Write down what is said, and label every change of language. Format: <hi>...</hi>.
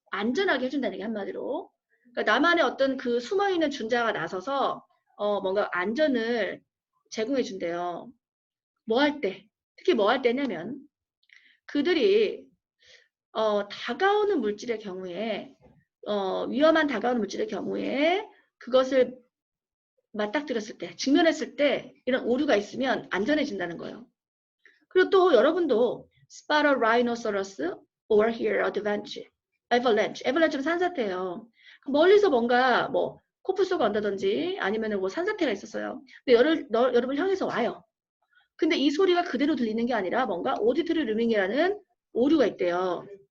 <ko>안전하게 해준다는 게 한마디로. 그러니까 나만의 어떤 그 숨어있는 준자가 나서서 뭔가 안전을 제공해 준대요. 뭐 할 때? 특히 뭐 할 때냐면 그들이 다가오는 물질의 경우에 위험한 다가오는 물질의 경우에 그것을 맞닥뜨렸을 때, 직면했을 때 이런 오류가 있으면 안전해진다는 거예요. 그리고 또 여러분도</ko> <en>Spot a rhinoceros or hear avalanche.</en> <ko>avalanche는 산사태예요. 멀리서 뭔가 뭐 코뿔소가 온다든지 아니면 뭐 산사태가 있었어요. 근데 여러분 향해서 와요. 근데 이 소리가 그대로 들리는 게 아니라 뭔가 오디토리 루밍이라는 오류가 있대요.</ko>